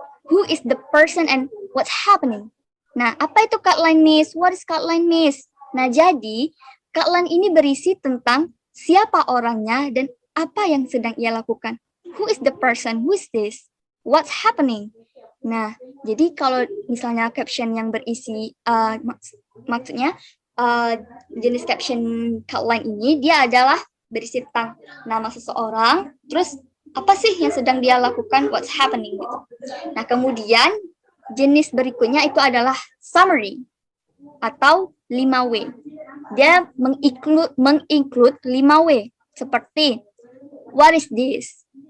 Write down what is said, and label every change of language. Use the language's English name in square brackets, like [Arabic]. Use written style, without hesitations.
[English] Who is the person and what's happening? [Indonesian] Nah, apa itu cutline, Miss? [English] What is cutline, Miss? [Indonesian] Nah, jadi cutline ini berisi tentang siapa orangnya dan apa yang sedang ia lakukan. [English] Who is the person? Who is this? What's happening? [Indonesian] Nah, jadi kalau misalnya caption yang berisi, maksudnya jenis caption cutline ini, dia adalah berisi tentang nama seseorang, terus apa sih yang sedang dia lakukan, [English] what's happening [Indonesian] gitu. Nah, kemudian jenis berikutnya itu adalah summary atau 5W. Dia menginclude 5W seperti [English] what is this?